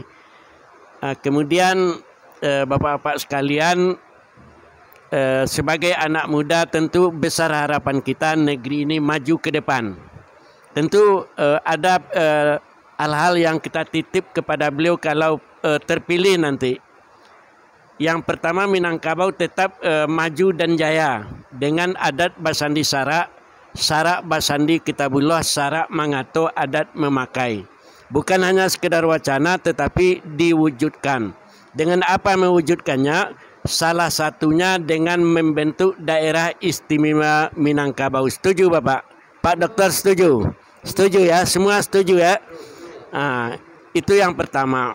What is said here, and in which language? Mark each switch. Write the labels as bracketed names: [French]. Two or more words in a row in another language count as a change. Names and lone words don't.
[Indonesian] Kemudian Bapak-bapak sekalian, sebagai anak muda tentu besar harapan kita negeri ini maju ke depan. Tentu ada hal-hal yang kita titip kepada beliau kalau terpilih nanti. Yang pertama, Minangkabau tetap maju dan jaya dengan [Minangkabau] adat Basandi Sarak, Sarak Basandi Kitabullah, Sarak Mangato adat memakai. [Indonesian] Bukan hanya sekedar wacana tetapi diwujudkan. Dengan apa mewujudkannya? Salah satunya dengan membentuk daerah istimewa Minangkabau. Setuju Bapak? Pak Dokter setuju? Setuju ya? Semua setuju ya? Nah, itu yang pertama.